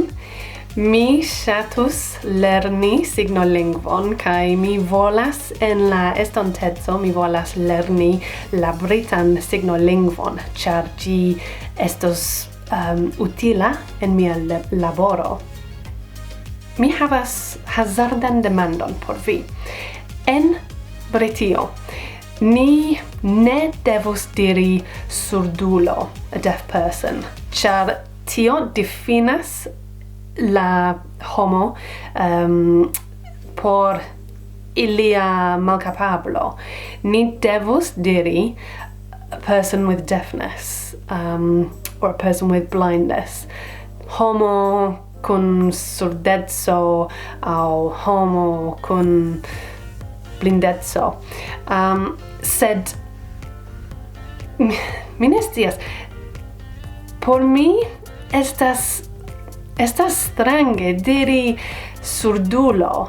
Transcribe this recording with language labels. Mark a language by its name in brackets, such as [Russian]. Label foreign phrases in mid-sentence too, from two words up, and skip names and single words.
[Esperanto] Mi ŝatus lerni signolingvon kaj mi volas en la estonteco mi volas lerni la britan signolingvon, ĉar ĝi estos utila en mia laboro. Mi havas hazardan demandon por vi. En Britio, ni ne devus diri surdulo, [English] a deaf person, [Esperanto] ĉar tio difinas la homo por ilia malkapablo. Ni devus diri [English] a person with deafness, or a person with blindness. [Esperanto] Homo kun surdeco aŭ homo kun blindeco. Sed mi ne scias. Por mi estas strange diri surdulo.